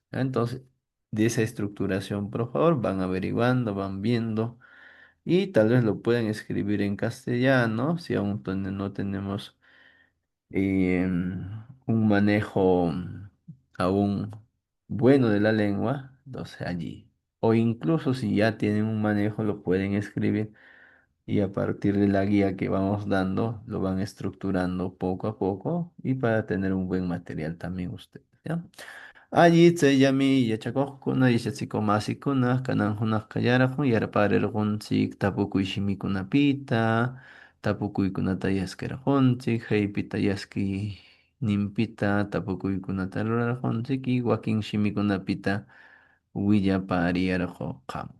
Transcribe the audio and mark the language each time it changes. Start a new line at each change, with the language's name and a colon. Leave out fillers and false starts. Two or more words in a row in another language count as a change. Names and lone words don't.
Spanish: Entonces, de esa estructuración, por favor, van averiguando, van viendo y tal vez lo pueden escribir en castellano si aún no tenemos un manejo aún bueno de la lengua, entonces allí. O incluso si ya tienen un manejo, lo pueden escribir y a partir de la guía que vamos dando, lo van estructurando poco a poco y para tener un buen material también ustedes, ¿ya?
Quechua: Allí yami yachakoqkuna yachachikumasikuna kanan hunaqqa yaraqun yarparirqunchik tapukuyshimikunapita tapukuykunata yaskirqunchik haypita yaskiyninpita tapukuykunata rurarqunchik y wakin shimikunapita willapariyarqu qamkuna.